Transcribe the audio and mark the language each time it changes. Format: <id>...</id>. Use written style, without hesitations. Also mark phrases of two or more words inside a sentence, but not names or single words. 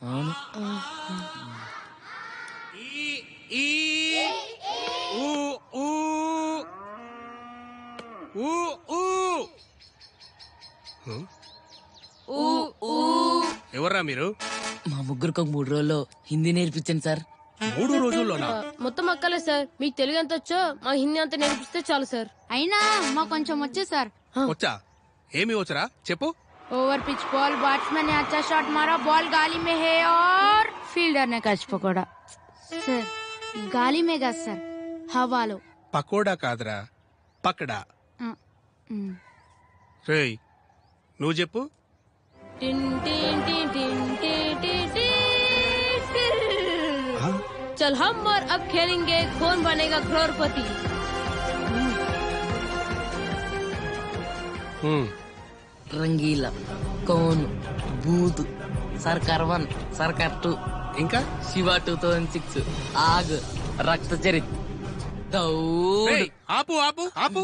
<te>ఎవర్రా మీరు? మా ముగ్గురికి ఒక 3 రోజుల్లో హిందీ నేర్పించండి సార్. 3 రోజుల్లోనా? మొత్తం అక్కలే సార్. మీకు తెలుగు ఎంత వచ్చో మా హిందీ అంతా నేర్పిస్తే చాలు సార్. అయినా మా కొంచెం వచ్చు సార్. వచ్చా? ఏమి వచ్చరా చెప్పు.</te> <en>over pitch ball,</en> <hi>बैट्समैन ने अच्छा शॉट मारा, बॉल गाली में है और फील्डर ने कैच पकड़ा. सर गाली में गा सर, हवालो.</hi> <te>పకోడా కాదురా పక్కడా. రేయ్ నువ్వు చెప్పు. టిన్ టిన్ టిన్ టిన్ టిన్ టిన్ టిన్.</te> <hi>चल हम और अब खेलेंगे कौन बनेगा करोड़पति.</hi> <te>రంగీలా, కోన్, బూత్, సర్కార్ 1, సర్కార్ 2, ఇంకా శివ 2006, ఆగ్, రక్త చరిత్ ఏయ్, ఆపు ఆపు ఆపు.</te>